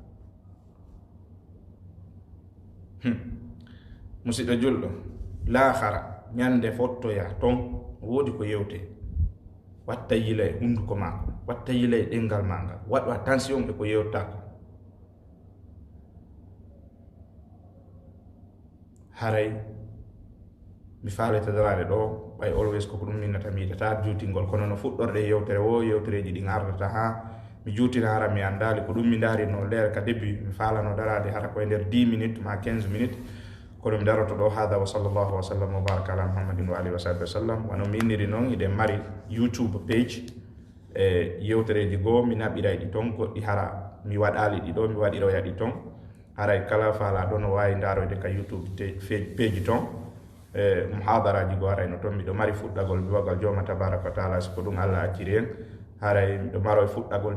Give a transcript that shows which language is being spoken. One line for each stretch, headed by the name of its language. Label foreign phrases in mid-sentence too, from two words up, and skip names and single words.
Fula: musidɗo julɗo lahara ñande fottoya ton woodi ko yewte watta yila e hunduko mako watta yila e ɗengal ma ngal waɗu attention e ko yewta ko haray mi faalete darade ɗo ɓay always koko ɗum minnata mi yiɗata juutingol kono no fuɗɗorde yewtere wo yewtereji ɗi ardata ha mi juutina hara mi andali ko ɗum mi darino leer ka début mi faalano darade hara koye nder 10 minutes ma 15 minutes kono mi daroto ɗo hada
Arabic: وصلى الله وسلم وبارك على محمد وآله وصحبه وسلم
Fula: wano mi inniri noon iɗen mari
English: YouTube page
Fula: e yewtereji goo mi naɓiray ɗi toon goɗɗi hara mi waɗali ɗi ɗo mi waɗiroya ɗi toon haray kala faala ɗo no wawi daroyde ka
English: YouTube page
Fula: toon muhadaraji goo arayno toon miɗo mari fuɗɗagol biwagal joma
Arabic: تبارك وتعالى
Fula: siko ɗum Allah acciri en haray miɗo maro e fuɗɗagol